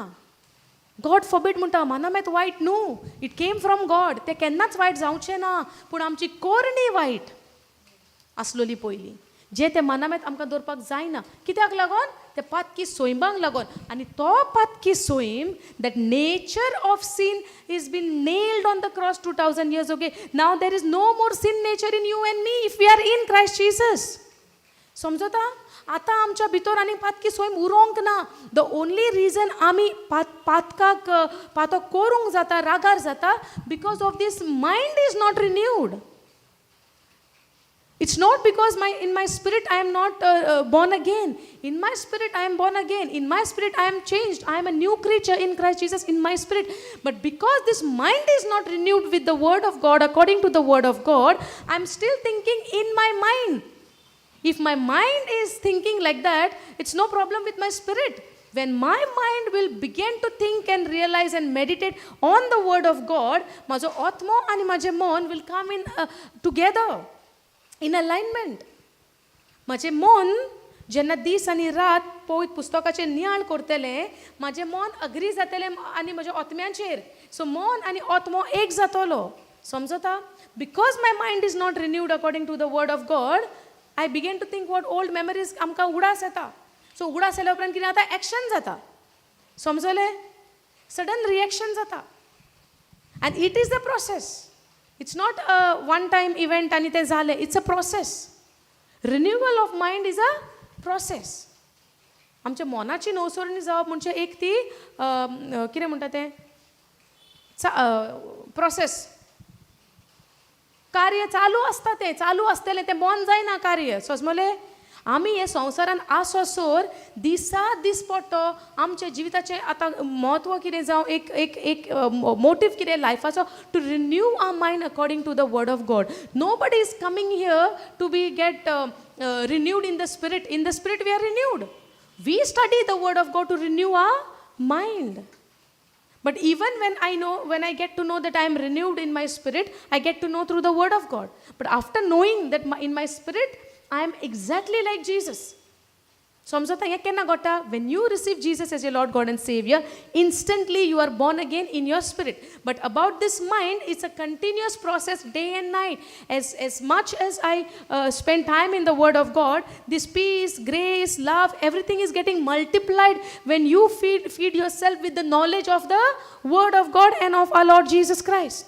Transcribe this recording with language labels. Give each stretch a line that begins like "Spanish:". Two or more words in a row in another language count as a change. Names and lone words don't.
English: God forbid
Konkani: म्हणटा मानामेत वायट न्हू.
English: It came from God.
Konkani: ते केन्नाच वायट जावचें ना, पूण आमची कोरणी वायट आसलोली पयलीं. जे ते मानामेत आमकां दवरपाक जायना. कित्याक लागोन? ते पातकी सोयंबाक लागोन. आनी तो पातकी सोयम,
English: That nature of sin is been nailed on the cross 2000 years ago. Now there is no more sin nature in you and me if we are in Christ Jesus.
Konkani: समजता. आतां आमच्या भितर आनी पातकी सोयम उरोंक ना.
English: the only reason
Konkani: आमी पातो कोरूंक जाता, रागार जाता,
English: because of this mind is not renewed. It's not because in my spirit I am not born again. In my spirit I am born again. In my spirit I am changed. I am a new creature in Christ Jesus in my spirit. But because this mind is not renewed with the word of God, according to the word of God, I am still thinking in my mind. If my mind is thinking like that, it's no problem with my spirit. When my mind will begin to think and realize and meditate on the word of God,
Konkani: majo atma ani maje mon
English: will come in together. In alignment.
Konkani: म्हजें मन जेन्ना दीस आनी रात पवित्र पुस्तकाचेर नियाळ करतलें, म्हजें मन अग्री जातलें आनी म्हज्या आत्म्याचेर. सो मन आनी आत्मो एक जातलो. समजता.
English: Because my mind is not renewed according to the word of God, I begin to think what old memories
Konkani: आमकां उगडास येता. सो उगडास येल्या उपरांत कितें जाता? एक्शन जाता. समजलें.
English: sudden reaction
Konkani: जाता.
English: And it is the process. It's not a one-time event and
Konkani: ते झाले.
English: It's a process. Renewal of mind is a process.
Konkani: आमच्या मनाची नवसरणी जावप म्हणजे एक ती कितें म्हणटा तें प्रोसेस. कार्य चालू आसता, तें चालू आसतलें, तें बंद जायना कार्य. समजलें. आमी हे संवसारान आसोसोर दिसा दीस पडटो आमच्या जिविताचें आतां म्हत्व कितें जावं एक मोटीव कितें लायफाचो
English: to renew our mind according to the word of God. Nobody is coming here to be get renewed in the spirit. In the spirit we are renewed. We study the word of God to renew our mind. But even when I get to know that I am renewed in my spirit, I get to know through the word of God. But after knowing that in my spirit I am exactly like Jesus.
Konkani: समजता हें केन्ना घडटा?
English: When you receive Jesus as your Lord God and Savior, instantly you are born again in your spirit. But about this mind, it's a continuous process day and night. As much as I spend time in the Word of God, this peace, grace, love, everything is getting multiplied when you feed yourself with the knowledge of the Word of God and of our Lord Jesus Christ.